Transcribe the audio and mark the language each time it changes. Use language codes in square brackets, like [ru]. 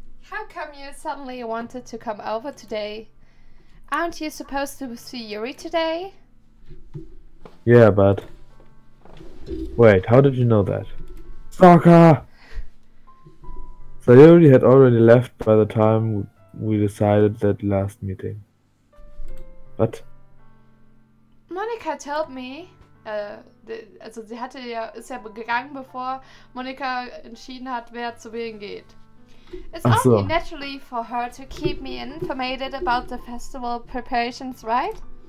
[en] How come you suddenly wanted to come over today? Aren't you supposed to see Yuri today? Yeah, but... Wait, how did you know that? Stalker! Sayuri had already left by the time we decided that last meeting. But... Monika told me, [de] also sie ist ja gegangen, bevor Monika entschieden hat, wer zu wem geht. [en] It's only naturally for her to keep me informated about the festival preparations, right?